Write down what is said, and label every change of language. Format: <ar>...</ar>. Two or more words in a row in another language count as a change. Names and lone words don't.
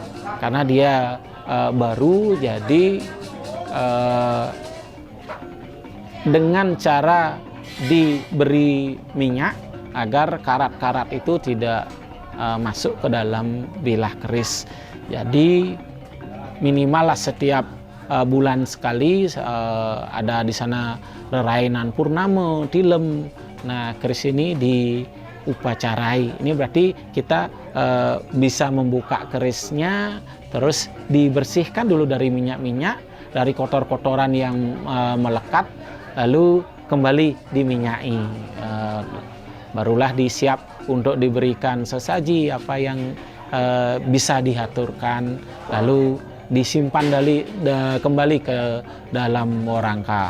<id>Karena dia baru, jadi eh, dengan cara diberi minyak agar karat-karat itu tidak masuk ke dalam bilah keris. Jadi minimal lah setiap bulan sekali ada di sana rerainan purnama, tilem. Nah, keris ini diupacarai. Ini berarti kita bisa membuka kerisnya, terus dibersihkan dulu dari minyak-minyak, dari kotor-kotoran yang melekat, lalu kembali diminyaki. Barulah disiap untuk diberikan sesaji apa yang bisa diaturkan, lalu disimpan kembali ke dalam warangka.</id>